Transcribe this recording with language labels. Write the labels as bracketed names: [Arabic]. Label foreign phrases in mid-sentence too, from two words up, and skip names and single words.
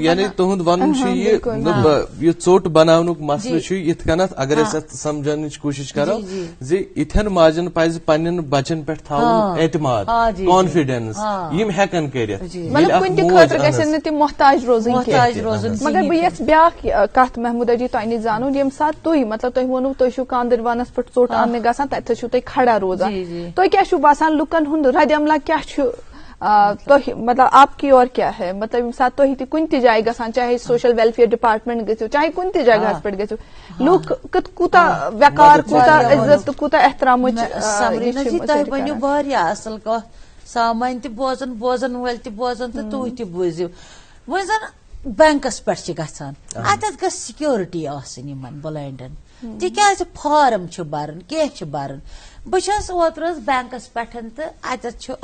[Kashmiri] یعنی تُہُنٛد ونُن چھُ یہِ ژوٚٹ بناونُک مسلہٕ چھُ یِتھ کٔنتھ اگر أسۍ اتھ سمجھنٕچ کوٗشش کرو زِ یِتھٮ۪ن ماجن پزِ پننٮ۪ن بچن پٮ۪ٹھ تھاوُن اعتماد کانفیڈینس یِم ہٮ۪کن کٔرِتھ محتاج روزُن. مگر بہٕ یژھٕ بیاکھ کتھ محموٗدہ جی تۄہہِ نِش زانُن ییٚمہِ ساتہٕ تُہۍ مطلب تۄہہِ ووٚنوٕ تُہۍ چھِو کاندر وانس پٮ۪ٹھ ژوٚٹ اننہِ گژھان تتہِ چھِو تُہۍ کھڑا روزان تۄہہِ کیٛاہ چھُو باسان لُکن ہُنٛد رد عملہ کیٛاہ چھُ تۄہہِ [Urdu] مطلب آپ کی اور کیٛاہ ہے [Kashmiri] مطلب ییٚمہِ ساتہٕ تُہۍ تہِ کُنہِ تہِ جایہِ گژھان چاہے [English] social welfare department [Kashmiri] گٔژھِو چاہے کُنہِ تہِ جگہس پٮ۪ٹھ گٔژھِو لُکھ کوٗتاہ وقار کوٗتاہ عزت تہٕ کوٗتاہ احترامٕچ. تۄہہِ ؤنِو واریاہ اصل کتھ سامان تہِ بوزن وٲلۍ تہِ بوزن تہٕ تُہۍ تہِ بوٗزِو وۄنۍ زن بینکس پٮ۪ٹھ چھِ گژھان اتٮ۪تھ گژھِ سِکیورٹی آسٕنۍ یِمن بلایڈن تِکیازِ فارم چھِ بران کینٛہہ چھِ بران بہٕ چھس اوترٕ بینکس پٮ۪ٹھ تہٕ اتٮ۪تھ چھُ